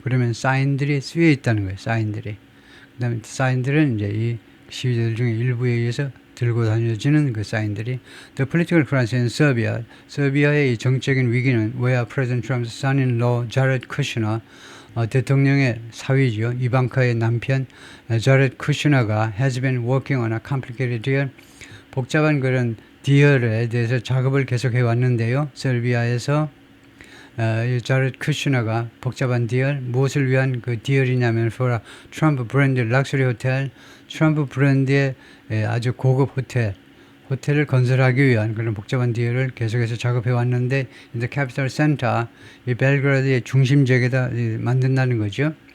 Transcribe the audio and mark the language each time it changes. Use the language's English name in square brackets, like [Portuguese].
[Korean] 그러면 사인들이 쓰여 있다는 거예요. 사인들이. 그 다음에 사인들은 이제 이 시위대들 중에 일부에 의해서 들고 다녀지는 그 사인들이 [English] The political crisis in Serbia. [Korean] 서비아의 이 정치적인 위기는 [English] where President Trump's son-in-law Jared Kushner [Korean] 대통령의 사위죠. 이방카의 남편 자렛 쿠슈너가 [English] has been working on a complicated deal. [Korean] 복잡한 그런 디얼에 대해서 작업을 계속해 왔는데요. 설비아에서 자렛 쿠슈너가 복잡한 디얼, 무엇을 위한 그 디얼이냐면 [English] for a Trump brand luxury hotel, [Korean] 트럼프 브랜드의 아주 고급 호텔을 건설하기 위한 그런 복잡한 디얼을 계속해서 작업해 왔는데 [English] in the capital center, [Korean] 이 벨그라드의 중심 지역에다 만든다는 거죠.